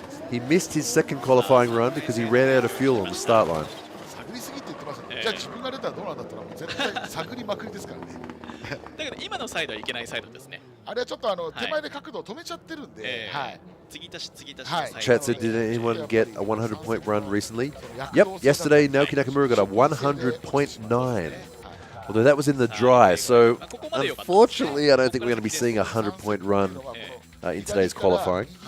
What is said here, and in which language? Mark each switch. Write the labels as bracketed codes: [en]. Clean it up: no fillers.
[en] He missed his second qualifying run because he ran out of fuel on the start line. [ja] 探りすぎって言ってますよ。じゃあ自分が出たらどうなんだったらもう絶対探りまくりですからね。だけど今のサイドはいけないサイドですね。あれはちょっと手前で角度を止めちゃってるんで。継ぎ足し。 [en] Chat said, did anyone get a 100-point run recently? Yep, yesterday Naoki Nakamura got a 100.9. Although that was in the dry, so unfortunately I don't think we're going to be seeing a 100-point run in today's qualifying.